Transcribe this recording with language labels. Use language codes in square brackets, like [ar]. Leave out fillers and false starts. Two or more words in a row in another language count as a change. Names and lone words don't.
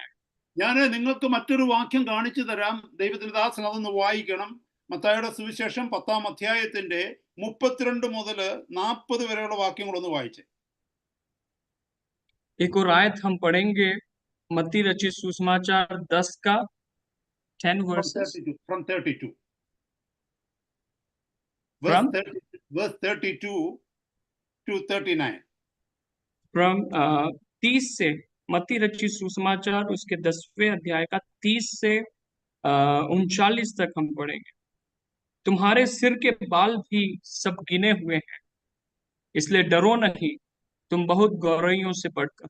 [ml] ഞാൻ നിങ്ങൾക്ക് മറ്റൊരു വാക്യം കാണിച്ചു തരാം. ദൈവത്തിന്റെ ദാസൻ അതൊന്ന് വായിക്കണം. മത്തായിയുടെ സുവിശേഷം 10-ാം അധ്യായത്തിന്റെ 32 മുതൽ 40 വരെയുള്ള വാക്യങ്ങളൊന്ന് വായിച്ചേ. [hi] एक और आयत हम पढ़ेंगे, मत्ती रचित सुसमाचार 10 का 10 verses [en] From 32. From? Verse 32 to 39. [hi] फ्रॉम 30 से, मत्ती रचित सुसमाचार उसके 10वें अध्याय का 30 से 39 तक हम पढ़ेंगे। तुम्हारे सिर के बाल भी सब गिने हुए हैं, इसलिए डरो नहीं, तुम बहुत गौरैयों से बढ़कर।